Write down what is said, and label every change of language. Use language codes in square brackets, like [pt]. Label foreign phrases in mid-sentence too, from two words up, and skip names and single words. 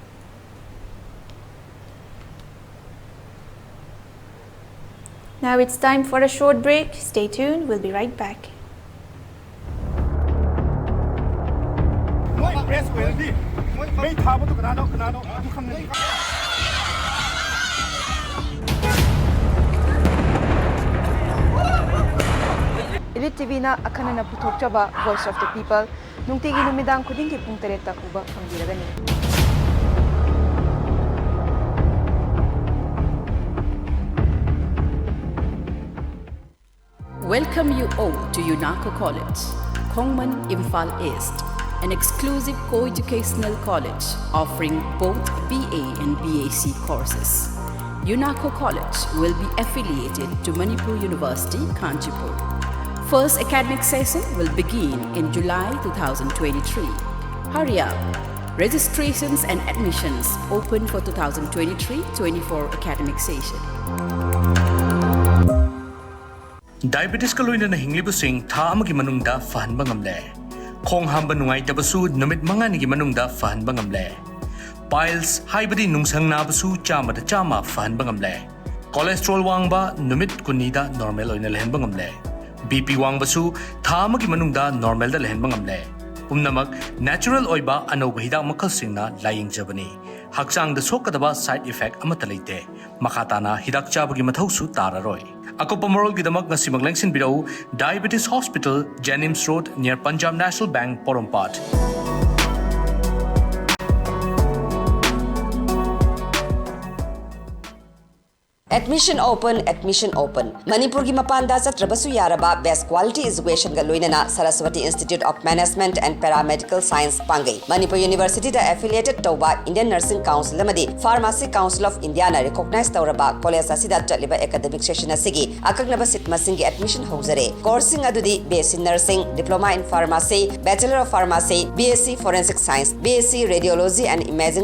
[en] Now it's time for a short break. Stay tuned, we'll be right back. [mni] ELITETV na akanana puthokchaba Voice of the People nungtigi numidang khudingki pung 3 ta uba pangbiragani. [en] Welcome you all to UNACO College, Kongman, Imphal East, an exclusive co-educational college offering both BA and BAc courses. UNACO College will be affiliated to Manipur University, Kanchipur. First academic session will begin in July 2023. Hurry up! Registrations and admissions open for 2023-24 academic session. [mni] Diabetes ka loina na hinglibusing thaam ki manungda fahan bangamle. Khong hamba nungai tabasu numit mga nigi manungda fahan bangamle. Piles haibadi nungsang nabasu chama da chama fahan bangamle. cholesterol wangba numit kunida normal oina lehenba ngamle BP wangbasu tha amagi manungda normal da lehenba ngamle pumnamak natural oiba anoba hidak makal singna laying jabani hakchang da sokadaba [en] side effect [mni] amata leite makhatana hidak chabagi mathausu tararoi akopa moral gidamak ngasi maglengsin birau Diabetes Hospital Jennings Road near Punjab National Bank Porompat. [en] Admission open. [mni] Manipur ki mapanda chatrabasu yaraba [en] best quality education [mni] ga loinana Saraswati Institute of Management and Paramedical Science Pangai. Manipur University da affiliated tawba Indian Nursing Council amadi Pharmacy Council of India na recognize tawraba college asida chaliba [en] academic session [mni] asigi akagnaba sit masing gi admission hojare. Coursing adudi [en] BSc Nursing, Diploma in Pharmacy, Bachelor of Pharmacy, BSc Forensic Science, BSc Radiology and Imaging